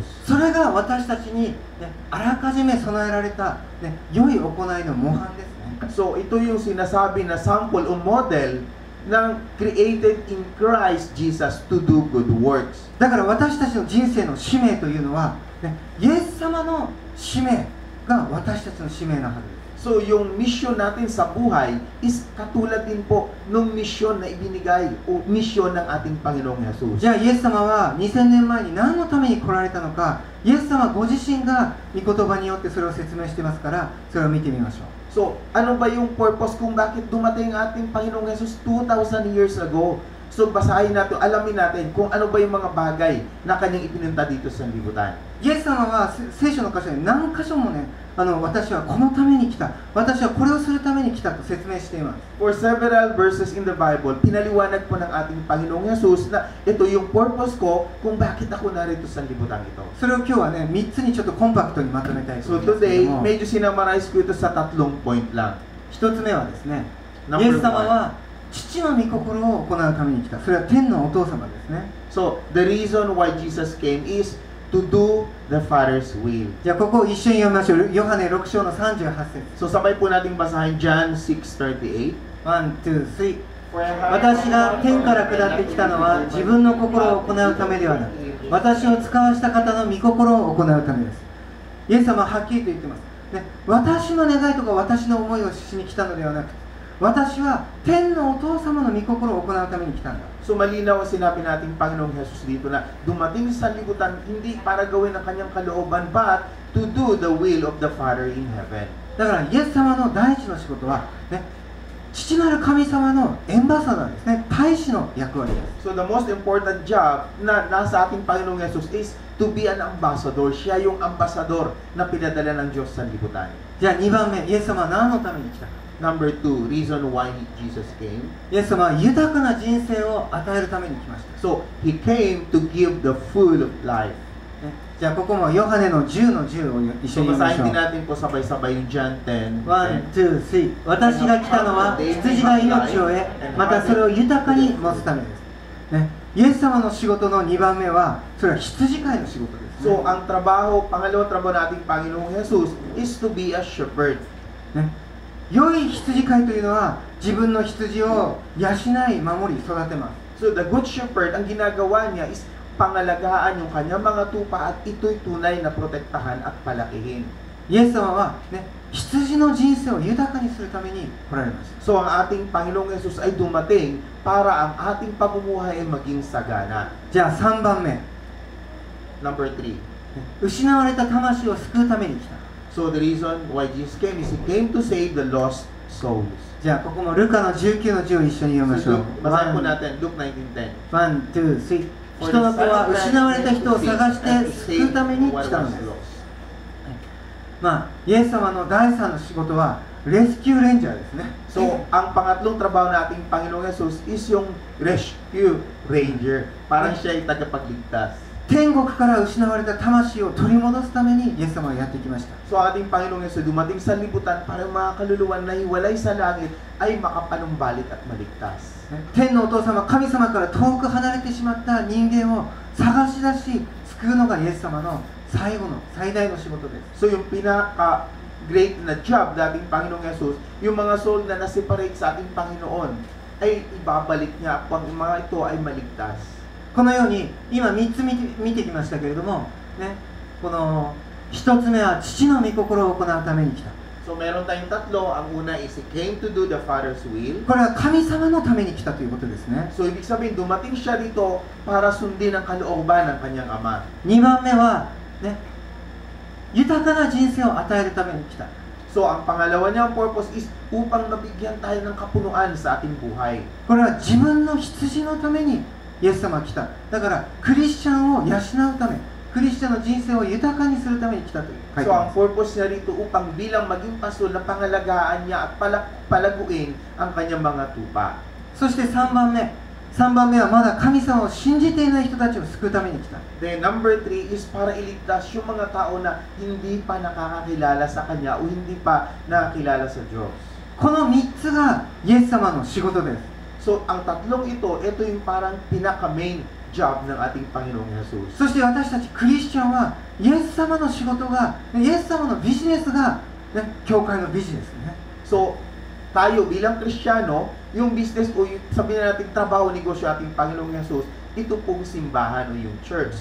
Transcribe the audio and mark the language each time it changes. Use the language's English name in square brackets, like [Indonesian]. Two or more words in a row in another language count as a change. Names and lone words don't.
[Japanese] それが私たちに、ね、あらかじめ備えられた、ね、良い行いの模範ですね。 [Filipino] So ito yung sinasabi na sample o model ng [English] created in Christ Jesus to do good works. [Japanese] だから私たちの人生の使命というのは、ね、イエス様の使命が私たちの使命なはずです。 [Filipino] So yung mission natin sa buhay is katulad din po nung mission na ibinigay o mission ng ating Panginoong Jesus. [Japanese] じゃあイエス様は2000年前に何のために来られたのか、イエス様ご自身が御言葉によってそれを説明してますから、それを見てみましょう。 [Filipino] So, ano ba yung purpose kung bakit dumating ang ating Panginoong Jesus 2,000 [English] years ago? [Filipino] So, basahin natin, alamin natin kung ano ba yung mga bagay na kanyang ipinunta dito sa libutan. [Japanese] イエス様は聖書の箇所に何箇所もね、私はこのために来た、私はこれをするために来たと説明しています。 [English] For several verses in the Bible, [Filipino] pinaliwanag po ng ating Panginoong Jesus na ito yung purpose ko kung bakit ako narito sa libutan ito. [Japanese] それを今日はね、3つにちょっとコンパクトにまとめたいと [Filipino] So [Japanese] 思いますけ [Filipino] today, [Japanese] ども、 [Filipino] medyo sinamarize ko ito sa 3 point lang. [Japanese] 1 つ目はですね、イ [English] Number [Japanese] エス様 [English] 1. [Japanese] は父の御心を行うために来た。それは天のお父様ですね。 [English] So, the reason why Jesus came is to do the Father's will. [Japanese] じゃあここを一緒に読みましょう。ヨハネ6章の38節。 [Filipino] So, sabay po nating basahin John 6:38. [Japanese] 1、2、3。私が天から下ってきたのは自分の心を行うためではなく、私を使わした方の御心を行うためです。イエス様ははっきりと言ってます。ね、私の願いとか私の思いをしに来たのではなくて、私は天のお父様の御心を行うために来たんだ。 [Filipino] So malinaw ang sinabi nating Panginoong Jesus dito na dumating sa libutan hindi para gawin ang kanyang kalooban [English] but to do the will of the Father in heaven. [Japanese] だからイエス様の第一の仕事は、ね、父なる神様のエンバサダーですね、大使の役割です。 [English] So the most important job [Filipino] na nasa ating Panginoong Jesus [English] is to be an ambassador. [Filipino] Siya yung ambassador na pinadala ng Diyos sa libutan. [Japanese] じゃあ2番目、イエス様は何のために来たか。 [English] Number 2, reason why Jesus came. [Japanese] イエス様は豊かな人生を与えるために来ました。 [English] So, He came to give the food of life. [Japanese] ね、じゃあここもヨハネの10の10を一緒 [Filipino] So, [Japanese] に読みましょ [Filipino] basahin [Japanese] う [Filipino] din。natin po sabay-sabay yung John 10. [Japanese] 1、2、3。私が来たのは羊が命を得、またそれを豊かに持つためです。ね、イエス様の仕事の2番目は、それは羊飼いの仕事です、ね。 [Filipino] So, ang pangalawang trabaho nating Panginoong Jesus [English] is to be a shepherd. [Japanese] ね、良い羊飼いというのは自分の羊を養い、守り、育てます。 [Filipino] So, [English] the good shepherd, [Filipino] ang ginagawa niya is pangalagaan yung kanyang mga tupa at ito'y tunay na protektahan at palakihin. [Japanese] イエス様は、ね、羊の人生を豊かにするために来られました。 [Filipino] So, ang ating Panginoong Jesus ay dumating para ang ating pamumuhay ay maging sagana. [Japanese] じゃあ3番目、 [English] Number 3. [Japanese] 失われた魂を救うために来た。 [English] So, the reason why Jesus came is He came to save the lost souls. [Japanese] じゃあここもルカの19の10を一緒に読みまし [Filipino] So, [Japanese] ょう。 [Filipino] basahin po natin, Luke 19:10. [Japanese] 1、2、3。人の子は失われた人を探して救うために来たのです。まあ、イエス様の第3の仕事はレスキューレンジャーですね。 [Filipino] So, ang pangatlong trabaho nating Panginoong Jesus is yung [English] rescue ranger. [Filipino] Parang siya ay tagapagligtas. [Japanese] 天国から失われた魂を取り戻すためにイエス様はやってきました。 [Filipino] So, ating Panginoong Jesus dumating sa libutan para yung mga kaluluwan na hiwalay sa langit ay makapanumbalik at maligtas. [Japanese] 天のお父様、神様から遠く離れてしまった人間を探し出し救うのがイエス様の最大の仕事です。 [Filipino] So, yung pinaka-great na job dating Panginoong Jesus, yung mga soul na na-separate sa ating Panginoon, ay ibabalik niya at ang mga ito ay maligtas. [Japanese] このように今3つ見てきましたけれども、ね、この1つ目は父の御心を行うために来た。 [Filipino] So, meron tayong tatlo. Ang una [English] is He came to do the Father's will. [Japanese] これは神様のために来たということですね。 [Filipino] So, ibig sabihin, dumating siya dito para sundin ang kalooban ng kanyang Ama. [Japanese] 2 番目は、ね、豊かな人生を与えるために来た。 [Filipino] So, ang pangalawa niyang purpose is upang mabigyan tayo ng kapunuan sa ating buhay. [Japanese] これは自分の羊のためにイエス様は来た。だからクリスチャンを養うため、クリスチャンの人生を豊かにするために来たと書いて [Filipino] So, [Japanese] ま [Filipino] ang [Japanese] す。 [Filipino] purpose niya rito upang bilang maging pastor na pangalagaan niya at palaguin ang kanyang mga tupa. [Japanese] そして3番目はまだ神様を信じていない人たちを救うために来た。 [English] Then, number 3 [Filipino] is para iligtas yung mga tao na hindi pa nakakakilala sa Kanya o hindi pa nakakilala sa Diyos. [Japanese] この3つがイエス様の仕事です。 [Filipino] So, ang tatlong ito yung parang pinaka- [English] main job [Filipino] ng ating Panginoong Jesus. [Japanese] そして私たちクリスチャンはイエス様の仕事が、イエス様のビジネスが、ね、教会のビジネスね。 [Filipino] So, tayo bilang Kristiyano, yung business o yung sabihin natin trabaho, negosyo ating Panginoong Jesus, ito pong simbahan o yung church.